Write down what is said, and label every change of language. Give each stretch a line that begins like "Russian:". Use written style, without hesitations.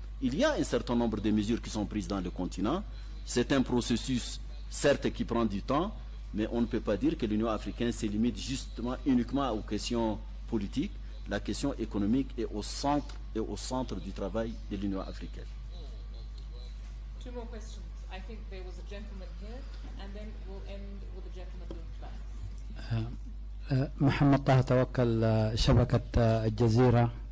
French: Il y a un certain nombre de mesures qui sont prises dans le continent. C'est un processus, certes, qui prend du temps, mais on ne peut pas dire que l'Union africaine se limite justement uniquement aux questions politiques. La question économique est au centre du travail de l'Union africaine.
English: Two more questions. I think there was a gentleman here, and then we'll end with the gentleman in the back.
Arabic: محمد طه توكل شبكة الجزيرة.